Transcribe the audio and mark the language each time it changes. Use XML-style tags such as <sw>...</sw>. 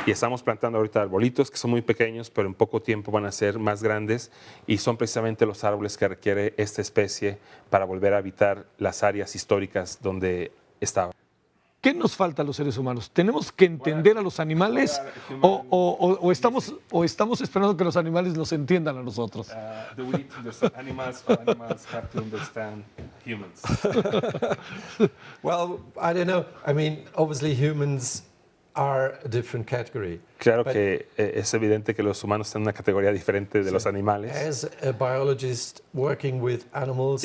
<es>Y estamos plantando ahorita arbolitos que son muy pequeños, pero en poco tiempo van a ser más grandes, y son precisamente los árboles que requiere esta especie para volver a habitar las áreas históricas donde estaba. ¿Qué nos falta a los seres humanos? ¿Tenemos que entender a los animales o estamos esperando que los animales nos entiendan a nosotros?</es> <en>Do we need to understand animals or animals have to understand humans? Well, I don't know. I mean, obviously humans are a different category.</en> <es>Claro que es evidente que los humanos tienen una categoría diferente de los animales.</es> <en>As a biologist working with animals</en>